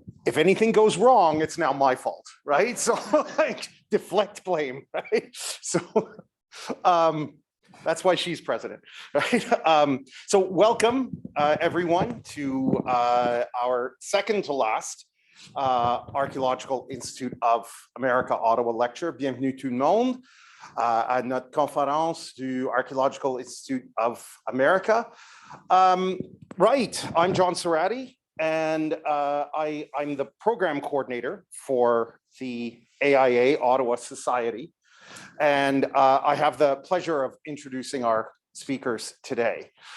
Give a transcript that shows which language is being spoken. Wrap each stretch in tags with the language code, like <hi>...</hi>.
<en>If anything goes wrong, it's now my fault, right? So like deflect blame, right? So that's why she's president, right? So welcome everyone to our second to last Archaeological Institute of America Ottawa lecture.</en> <fr>Bienvenue tout le monde à notre conférence du Archaeological Institute of America.</fr> <en>Right, I'm John Cerati, and I'm the program coordinator for the AIA Ottawa Society. And I have the pleasure of introducing our speakers today.</en>